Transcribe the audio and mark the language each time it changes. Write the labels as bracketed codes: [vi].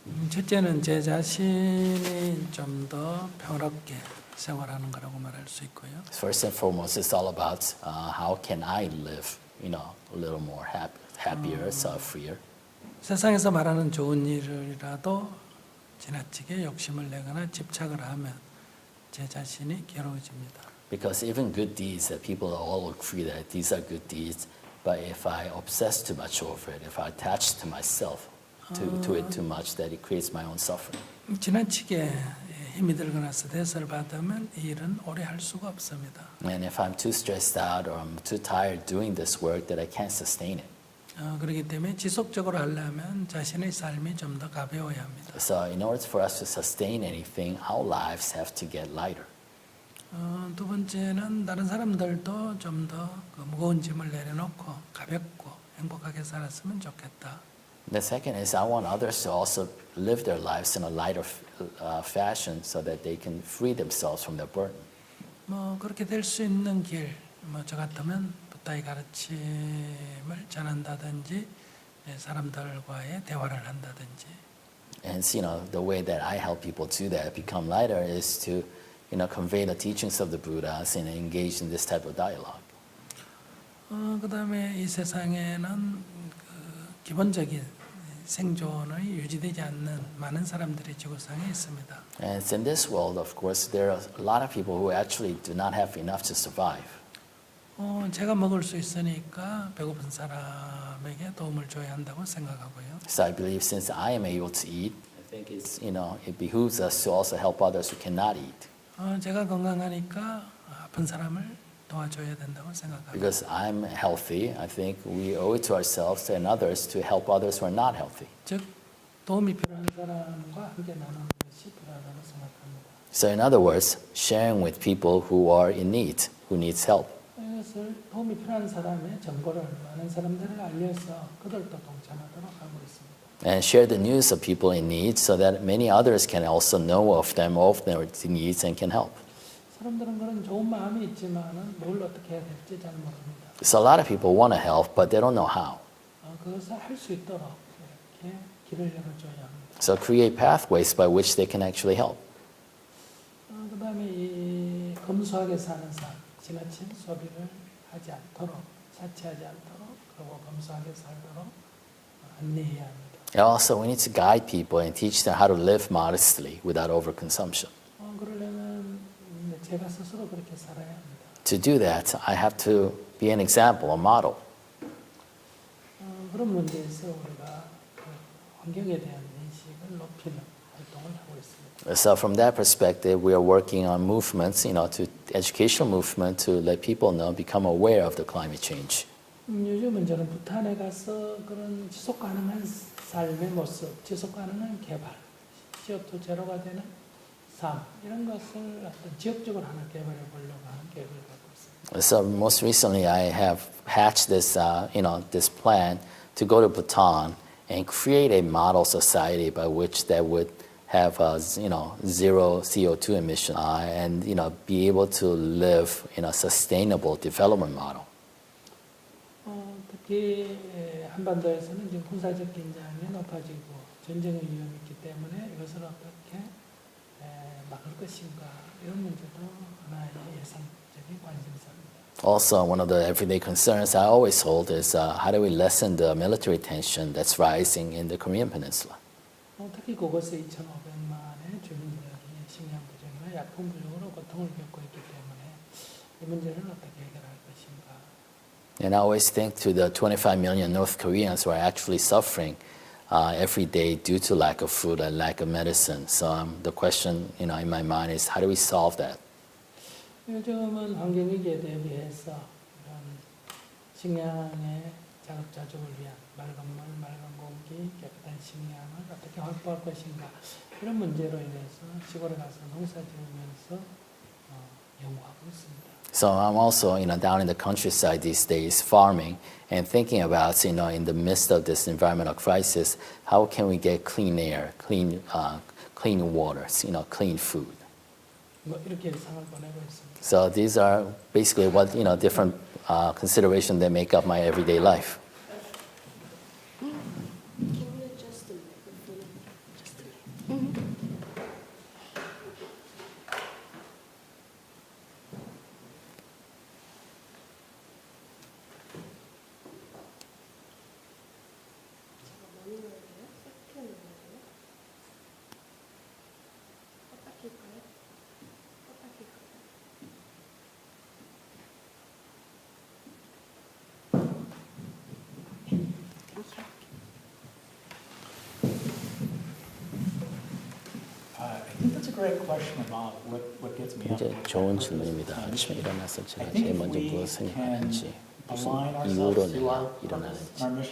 [ko] 첫째는 제 자신이 좀 더 평화롭게 생활하는 거라고 말할 수 있고요. [en] First and foremost, it's all about how can I live, a little more happier, freer. [ko] 세상에서 말하는 좋은 일이라도 지나치게 욕심을 내거나 집착을 하면 제 자신이 괴로워집니다. [en] Because even good deeds that people all agree that these are good deeds, but if I obsess too much over it, if I attach to myself to it too much, that it creates my own suffering. [ko] 지나치게 힘이 들거나 스트레스를 받으면 이 일은 오래 할 수가 없습니다. [en] And if I'm too stressed out or I'm too tired doing this work, that I can't sustain it. [ko] 그렇기 때문에 지속적으로 하려면 자신의 삶이 좀 더 가벼워야 합니다. [en] So in order for us to sustain anything, our lives have to get lighter. [ko] 두 번째는 다른 사람들도 좀 더 무거운 짐을 내려놓고 가볍고 행복하게 살았으면 좋겠다. [en] The second is I want others to also live their lives in a lighter fashion so that they can free themselves from their burden. [ko] 그렇게 될 수 있는 길, 저 같으면 부다의 가르침을 전한다든지 사람들과의 대화를 한다든지. [en] And the way that I help people do that, become lighter, is to convey the teachings of the Buddhas and engage in this type of dialogue. [ko] 그다음에 이 세상에는 기본적인 생존이 유지되지 않는 많은 사람들이 지구상에 있습니다. [en] And in this world, of course, there are a lot of people who actually do not have enough to survive. [ko] 제가 먹을 수 있으니까 배고픈 사람에게 도움을 줘야 한다고 생각하고요. [en] So I believe since I am able to eat, I think it behooves us to also help others who cannot eat. [ko] 제가 건강하니까 아픈 사람을 도와줘야 된다고 생각합니다. [en] Because I'm healthy, I think we owe it to ourselves and others to help others who are not healthy. [ko] 즉 도움이 필요한 사람과 함께 나누는 것이 필요하다고 생각합니다. [en] So in other words, sharing with people who are in need, who needs help. [ko] 이것을 도움이 필요한 사람의 정보를 많은 사람들을 알려서 그들도 동참하도록 하고 있습니다. [en] And share the news of people in need so that many others can also know of them, of their needs, and can help. [ko] 사람들은 그런 좋은 마음이 있지만은 뭘 어떻게 해야 될지 잘 모릅니다. [en] So a lot of people want to help, but they don't know how. [ko] 그것을 할 수 있도록 이렇게 길을 열어줘야 합니다. [en] So create pathways by which they can actually help. [ko] 그다음에 이 검소하게 사는 삶, 지나친 소비를 하지 않도록, 사치하지 않도록, 그리고 검소하게 살도록 안내해야 합니다. [en] And also, we need to guide people and teach them how to live modestly without overconsumption. [ko] 그러려면 제가 스스로 그렇게 살아야 합니다. [en] To do that, I have to be an example, a model. [ko] 그런 문제에서 우리가 환경에 대한 인식을 높이는 활동을 하고 있습니다. [en] So from that perspective, we are working on movements, to educational movement to let people know, become aware of the climate change. [ko] 요즘은 저는 부탄에 가서 그런 지속 가능한 삶의 모습, 지속 가능한 개발, CO2 제로가 되는 삶 이런 것을 어떤 지역적으로 하나 개발해 보려고 하는 계획을 갖고 있습니다. [en] So most recently, I have hatched this, this plan to go to Bhutan and create a model society by which that would have, zero CO2 emission and, be able to live in a sustainable development model. [ko] 특히 한반도에서는 지금 군사적 긴장이 높아지고 전쟁의 위험이 있기 때문에 이것을 어떻게 막을 것인가 이런 문제도 하나의 예상적인 관심사입니다. [en] Also, one of the everyday concerns I always hold is how do we lessen the military tension that's rising in the Korean Peninsula? [ko] 특히 그곳에 2,500만의 주민들이 식량 부족이나 약품 부족으로 고통을 겪고 있기 때문에 이 문제를 어떻게 해결할 것인가. [en] And I always think to the 25 million North Koreans who are actually suffering every day due to lack of food and lack of medicine. So the question, in my mind is how do we solve that? [ko] 요즘은 환경위기에 대비해서 이런 식량의 자급자족을 위한 맑은 물, 맑은 공기, 깨끗한 식량을 어떻게 확보할 것인가 이런 문제로 인해서 시골에 가서 농사 지으면서 연구하고 있습니다. [en] So I'm also, down in the countryside these days, farming and thinking about, in the midst of this environmental crisis, how can we get clean air, clean water, clean food. [ko] 이렇게 상을 보내고 있습니다. [en] So these are basically what, different considerations that make up my everyday life. Can you adjust the microphone? Just a minute. I think that's a great question about what gets me up. [ko] 굉장히 좋은 질문입니다. 아침에 일어나서 제가 제일 먼저 무엇을 하는지, 무슨 이유로 내가 일어나는지.